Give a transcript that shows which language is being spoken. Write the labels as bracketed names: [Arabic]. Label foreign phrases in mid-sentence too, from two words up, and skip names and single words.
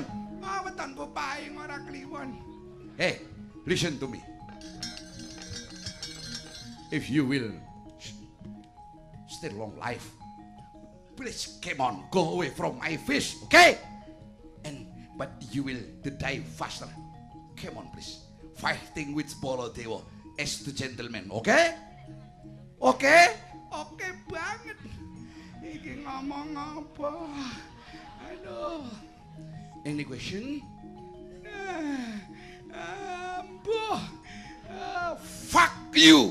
[Javanese] Wetonku paing ora kliwon. [English] Hey, listen to me. If you will stay long life, please come on, go away from my face, okay? But you will die faster. Come on, please. Fighting with Baladewa as the gentleman, okay? Okay? Okay banget. [Javanese] Iki ngomong apa? Aduh. [English] Any question? you.